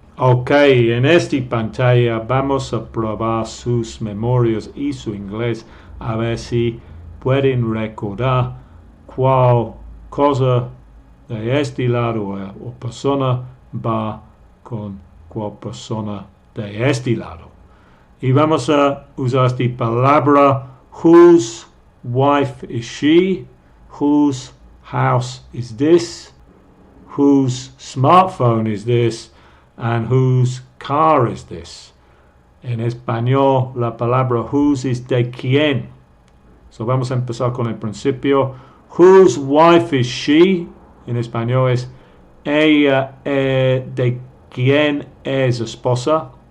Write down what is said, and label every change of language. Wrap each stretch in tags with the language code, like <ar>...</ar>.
<es>Ok, en esta pantalla vamos a probar sus memorias y su inglés, a ver si pueden recordar cuál cosa de este lado o persona va con cuál persona de este lado. Y vamos a usar esta palabra,</es> <en>whose wife is she, whose house is this, whose smartphone is this, and whose car is this.</en> <es>En español, la palabra whose es de quién. So vamos a empezar con el principio.</es> <en>Whose wife is she?</en> <es>En español es ella de quién es esposa.</es>